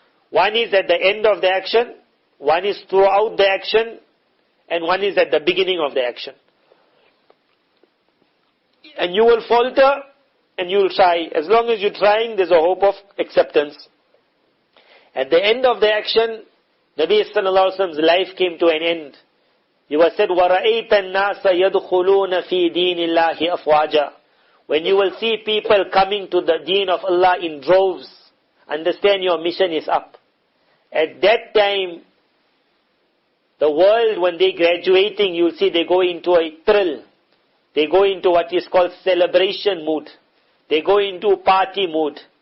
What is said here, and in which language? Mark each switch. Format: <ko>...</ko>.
<en>One is at the end of the action, one is throughout the action, and one is at the beginning of the action. And you will falter, and you will try. As long as you're trying, there's a hope of acceptance. At the end of the action, Nabi sallallahu alaihi wasallam's life came to an end. He was said,</en> <ar>وَرَأَيْتَ النَّاسَ يَدْخُلُونَ فِي دِينِ اللَّهِ أَفْوَاجًا.</ar> <en>When you will see people coming to the deen of Allah in droves, understand your mission is up. At that time, the world, when they're graduating, you'll see they go into a thrill. They go into what is called celebration mood. They go into party mood.</en>